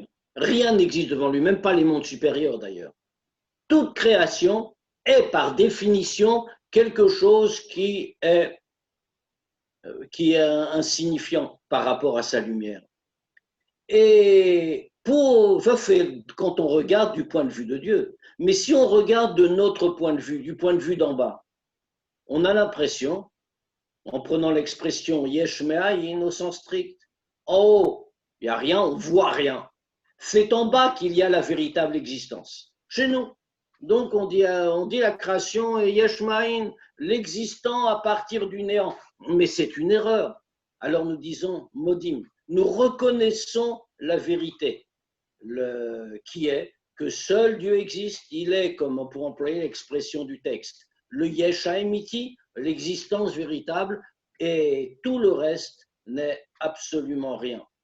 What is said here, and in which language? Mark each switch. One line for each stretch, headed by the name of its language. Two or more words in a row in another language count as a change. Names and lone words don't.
French: Rien n'existe devant lui, même pas les mondes supérieurs d'ailleurs. Toute création est par définition quelque chose qui est insignifiant par rapport à sa lumière. Et quand on regarde du point de vue de Dieu, Mais si on regarde de notre point de vue, du point de vue d'en bas, on a l'impression, en prenant l'expression
Hebrew: יש מאין
French: au sens strict, en haut, il n'y a rien, on ne voit rien. C'est en bas qu'il y a la véritable existence, chez nous. Donc on dit la création et
Hebrew: יש מאין,
French: l'existant à partir du néant. Mais c'est une erreur. Alors nous disons modim, nous reconnaissons la vérité, qui est que seul Dieu existe. Il est, comme pour employer l'expression du texte, le
Hebrew: יש האמיתי,
French: l'existence véritable, et tout le reste n'est absolument rien.